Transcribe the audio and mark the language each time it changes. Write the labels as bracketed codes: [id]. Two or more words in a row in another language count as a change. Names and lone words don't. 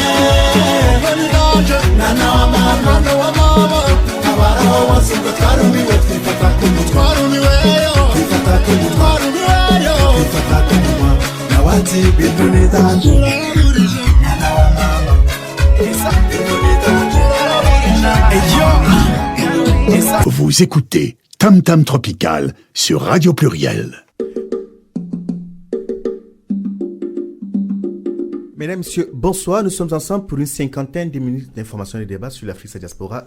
[rw] mwana wa mama abaraho bose ngo twarumiwe twifata ku munwa twarumiweyo twifata ku munwa twarumiweyo twifata ku munwa nawe ati bintu ni danje turaraburije mwana wa mama bintu ni danje [fr] Vous écoutez Tam Tam Tropical sur Radio Pluriel. Mesdames, Messieurs, bonsoir. Nous sommes ensemble pour une cinquantaine de minutes d'information et de débat sur l'Afrique et sa diaspora.